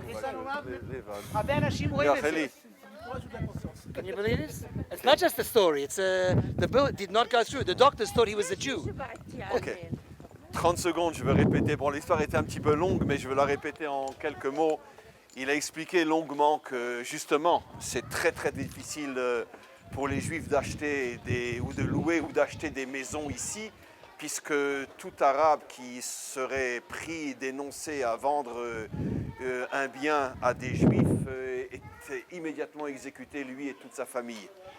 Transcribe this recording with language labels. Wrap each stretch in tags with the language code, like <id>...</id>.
<he>יש לנו הרבה אנשים רואים את זה.</he> <en>Can you believe this? It's not just a story. It's the bullet did not go through. The doctors thought he was a Jew. Ok.</en> <fr>30 secondes, je vais répéter. Bon, l'histoire était un petit peu longue, mais je vais la répéter en quelques mots. Il a expliqué longuement que, justement, c'est très très difficile pour les Juifs d'acheter ou de louer ou d'acheter des maisons ici, puisque tout Arabe qui serait pris, dénoncé à vendre un bien à des Juifs est immédiatement exécuté, lui et toute sa famille.</fr>